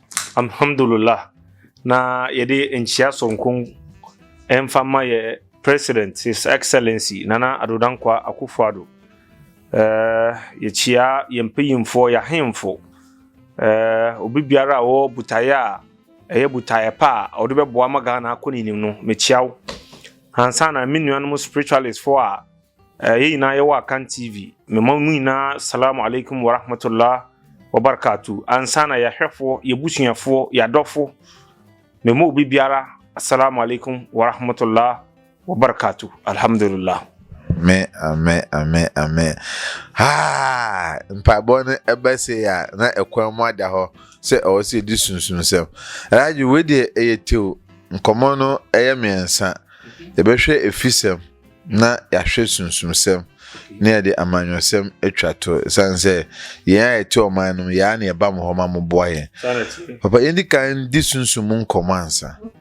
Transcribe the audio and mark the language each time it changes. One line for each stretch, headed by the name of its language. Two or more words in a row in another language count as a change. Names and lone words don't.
Akan: alhamdulillah na yɛde nkyia sonkon emfama ye
English: president his excellency
Akan: Nana Addo Dankwa Akufo-Addo yɛkyia yɛmpanyimfo yɛahemfo obi biara wo butaya ɛyɛ butaya pa ɔde bɛboa maga na akɔninim no mekyia hansa na menuanom spiritualist for yɛyina yɛwɔ Akan TV memamu ina
Arabic: السلام عليكم ورحمة الله وبركاته
Akan: ansa na yɛhwɛfo yɛbusuafo yɛadɔfo memo obi biara
Arabic: السلام عليكم ورحمة الله وبركاته
Akan: alhamdulillah amen mpabɔ no ɛbɛse ya na ɛkwan mu ada hɔ sɛ ɔwɔ sɛ di sunsunsɛm radio we de ɛyɛteo nkɔmɔ no ɛyɛ miɛnsa yɛbɛhwɛ efisɛm na yɛahwɛ sunsunsɛm na yɛde amanyɔsɛm atwa to sanse yɛn ɛte ɔman no yɛa na yɛba mo hɔ ma mo boa yɛn papa yɛndi kan di sunsum nkɔmɔ ansa